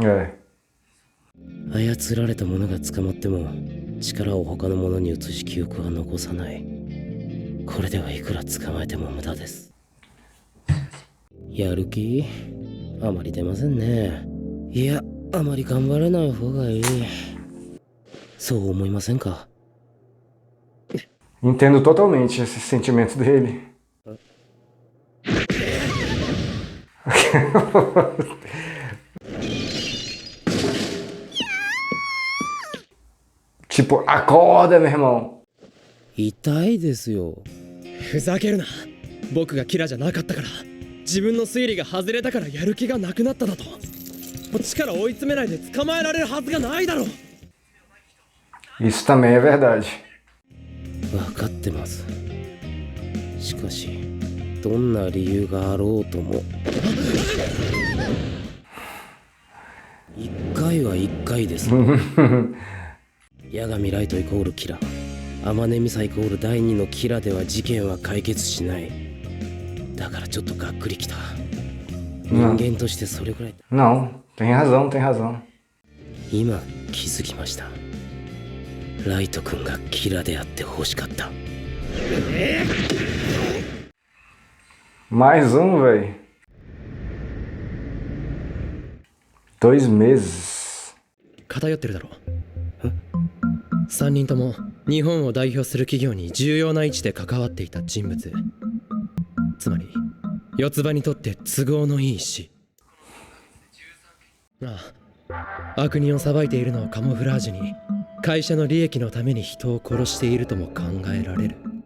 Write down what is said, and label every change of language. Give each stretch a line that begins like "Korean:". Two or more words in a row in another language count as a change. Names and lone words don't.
Japanese: 操られた者が捕まっても力を他の者に移し記憶は残さない。これではいくら捕まえても無駄です。やる気あまり出ませんね。いや、あまり頑張れない方がいい。そう思いませんか
Portuguese: Entendo totalmente esse sentimento dele. Tipo, acorda, meu irmão.
Japanese: 痛いですよ。ふざけるな。僕がキラじゃなかったから、自分の推理が外れたからやる気がなくなっただと。こっちから追い詰めないで捕まえられるはずがないだろう。
Portuguese: Isso também é verdade.
Japanese: 分かってます。しかしどんな理由があろうとも一回は一回です。八神ライトイコールキラ、天音ミサイコール第2のキラでは事件は解決しない。だからちょっとがっくりきた。人間としてそれくらい。
Portuguese: Não, tem razão, tem razão.
Japanese: 今気づきました。ライト君がキラであって欲しかった。
Portuguese: Mais velho. 2 meses.
Japanese: 偏ってるだろ3人とも日本を代表する企業に重要な位置で関わっていた人物。つまり四つ葉にとって都合のいい死。ああ、悪人を裁いているのをカモフラージュに会社の利益のために人を殺しているとも考えられる。